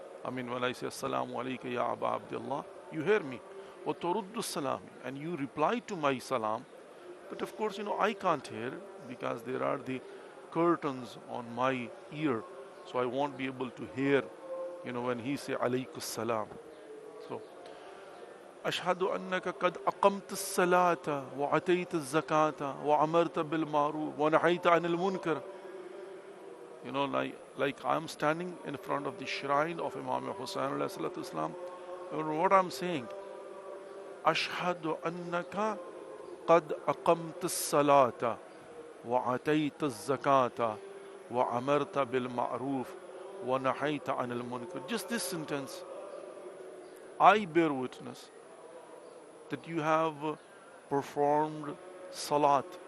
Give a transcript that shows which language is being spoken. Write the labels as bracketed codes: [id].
[en] I mean, when I say [ar] Assalamu alayka ya Aba Abdullah, [en] you hear me. [ar] Wa turuddu salami, [en] and you reply to my salam. But of course, I can't hear because there are the curtains on my ear. So I won't be able to hear, when he say [ar] alaykus salam. So, أشهد أنك قد أقمت الصلاة وأتيت الزكاة وأمرت بالمعروف ونهيت عن المنكر. [en] Like I'm standing in front of the shrine of Imam Hussain [ar] alayhi salatu wasalam. [en] What I'm saying, [ar] أشهد أنك قد أقمت الصلاة وأتيت الزكاة وأمرت بالمعروف ونهيت عن المنكر. [en] Just this sentence, I bear witness that you have performed salat.